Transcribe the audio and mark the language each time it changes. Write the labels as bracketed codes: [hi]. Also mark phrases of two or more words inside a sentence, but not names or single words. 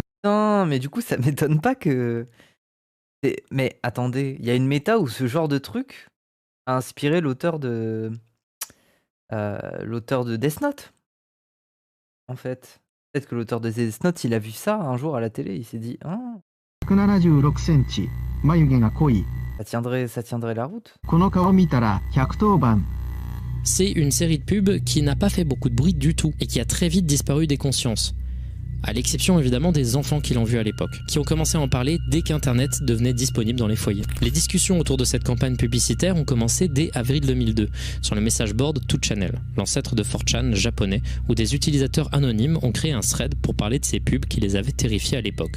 [fr] Non, mais du coup, ça m'étonne pas que. Mais attendez, il y a une méta où ce genre de truc a inspiré l'auteur de Death Note, en fait. Peut-être que l'auteur de Death Note, il a vu ça un jour à la télé, il s'est dit, ah, [ja] 176センチ眉毛が濃い [fr] ça tiendrait la route. [ja] この顔見たら110番 [fr] C'est une série de pubs qui n'a pas fait beaucoup de bruit du tout et qui a très vite disparu des consciences. À l'exception évidemment des enfants qui l'ont vu à l'époque, qui ont commencé à en parler dès qu'Internet devenait disponible dans les foyers. Les discussions autour de cette campagne publicitaire ont commencé dès avril 2002, sur le message board 2channel, l'ancêtre de 4chan japonais, où des utilisateurs anonymes ont créé un thread pour parler de ces pubs qui les avaient terrifiés à l'époque.